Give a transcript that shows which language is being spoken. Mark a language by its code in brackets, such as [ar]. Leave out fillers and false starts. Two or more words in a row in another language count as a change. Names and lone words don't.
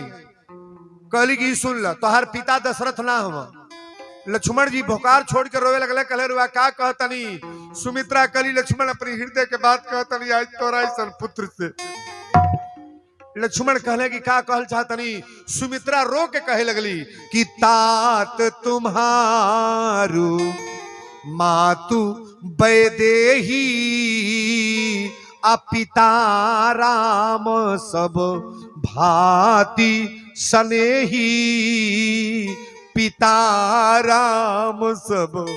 [bho] कहली कि सुन ल, तोहर पिता दशरथ ना हम। लक्ष्मण जी भोकार छोड़ के रोवे लगले, कहले रुआ का कहतनी। सुमित्रा कहली लक्ष्मण अपनी हृदय के बात कहतनी, आज तोरा ऐसन पुत्र से। लक्ष्मण कहले कि का कहल चाहतनी। सुमित्रा रो के कहे लगली कि [awa] तात तुम्हारू मातु वैदेही आ पिता राम सब भांति सनेही। पिता राम सब।